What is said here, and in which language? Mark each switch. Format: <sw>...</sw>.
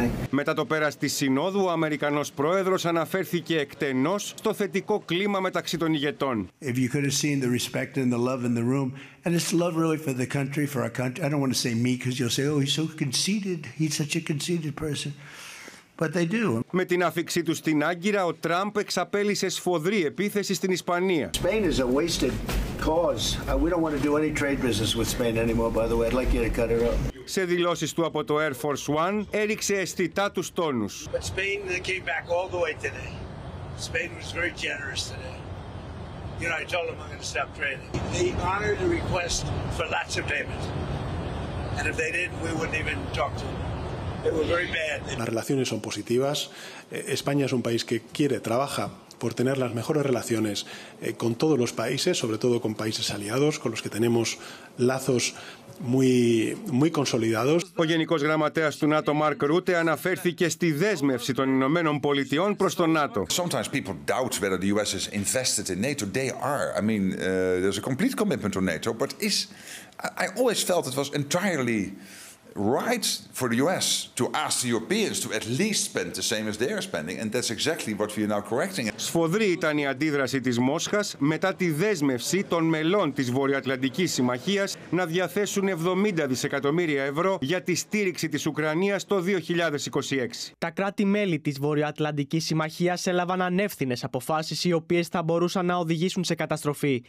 <el>Μετά το πέρας της Συνόδου, ο Αμερικανός Πρόεδρος αναφέρθηκε εκτενώς στο θετικό κλίμα μεταξύ των ηγετών.</el> <en>If you could have seen the respect and the love in the room, and it's love really for the country, for our country. I don't want to say me, because you'll say, oh, he's so conceited. He's such a conceited person. But they do.</en> <el>Με την άφιξή του στην Άγκυρα, ο Τραμπ εξαπέλυσε σφοδρή επίθεση στην Ισπανία.</el> <en>Spain is a wasted cause. We don't want to do any trade business with Spain anymore, by the way. I'd like you to cut it off.</en> <el>Σε δηλώσεις του από το Air Force One, έριξε αισθητά τους τόνους.</el> <en>Spain came back all the way today. Spain was very generous today. You know, I told them I'm going to stop trading. They honored the request for lots of payment. And if they didn't, we wouldn't even talk to them. They were very bad.</en> <es>Las relaciones son positivas. España es un país que quiere, trabaja por tener las mejores relaciones con todos los países, sobre todo con países aliados, con los que tenemos lazos Muy consolidados.</es> <el>Ο Γενικός Γραμματέας του ΝΑΤΟ Μαρκ Ρούτε αναφέρθηκε στη δέσμευση των Ηνωμένων Πολιτειών προς το ΝΑΤΟ.</el> <en>Sometimes people doubt whether the US is invested in NATO. They are. I mean, there's a complete commitment to NATO, but I always felt it was entirely right for the US to ask the Europeans to at least spend the same as they are spending, and that's exactly what we are now correcting.</en> <el>Σφοδρή ήταν η αντίδραση της Μόσχας μετά τη δέσμευση των μελών της Βορειοατλαντικής Συμμαχίας να διαθέσουν 70 δισεκατομμύρια ευρώ για τη στήριξη της Ουκρανίας το 2026. Τα κράτη-μέλη της Βορειοατλαντικής Συμμαχίας έλαβαν ανεύθυνες αποφάσεις οι οποίες θα μπορούσαν να οδηγήσουν σε καταστροφή.</el>